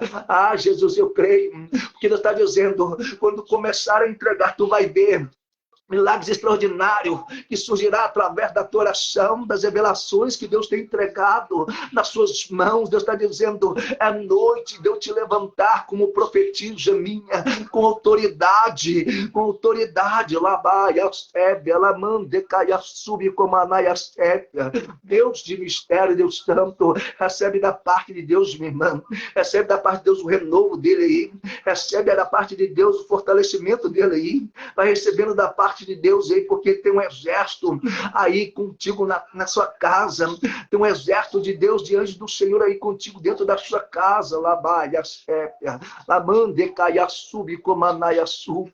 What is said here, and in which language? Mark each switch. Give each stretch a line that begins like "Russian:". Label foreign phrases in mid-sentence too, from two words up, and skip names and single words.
Portuguese: Ah, Jesus, eu creio, porque Deus está dizendo, quando começar a entregar, tu vai ver milagres extraordinários que surgirá através da tua oração, das revelações que Deus tem entregado nas suas mãos. Deus está dizendo, é noite de eu te levantar como profetisa minha, com autoridade, labaia, sébia, lamande, caia, sube, comanaia, sébia. Deus de mistério, Deus santo, recebe da parte de Deus, minha irmã, recebe da parte de Deus o renovo dele aí, recebe da parte de Deus o fortalecimento dele aí, vai recebendo da parte de Deus aí, porque tem um exército aí contigo na sua casa, tem um exército de Deus, de anjos do Senhor aí contigo dentro da sua casa, labaia, sépia, lamande, caia, sube, comanaia, sube.